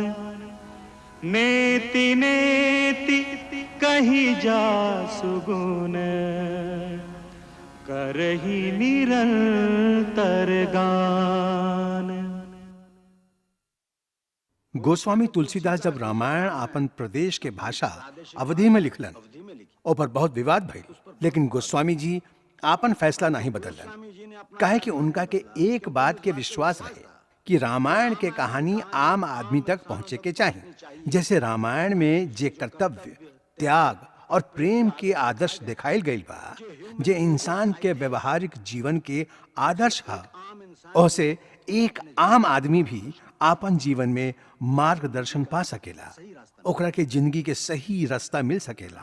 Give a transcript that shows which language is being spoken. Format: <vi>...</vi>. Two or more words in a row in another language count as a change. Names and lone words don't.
<awa>नेति नेति कहीं जा सुगुन, करही निरंतर गान।</awa> <bho>गोस्वामी तुलसीदास जब रामायण आपन प्रदेश के भाषा अवधि में लिखलन, ओपर बहुत विवाद भइल, लेकिन गोस्वामी जी आपन फैसला नहीं बदलन। काहे कि उनका के एक बात के विश्वास रहे कि रामायण के कहानी आम आदमी तक पहुंचे के चाहिए। जैसे रामायण में जे कर्तव्य, त्याग और प्रेम के आदर्श दिखाई गई बा, जे इंसान के व्यवहारिक जीवन के आदर्श है, ओसे एक आम आदमी भी आपन जीवन में मार्गदर्शन पा सकेला, ओकरा के जिंदगी के सही रास्ता मिल सकेला।</bho>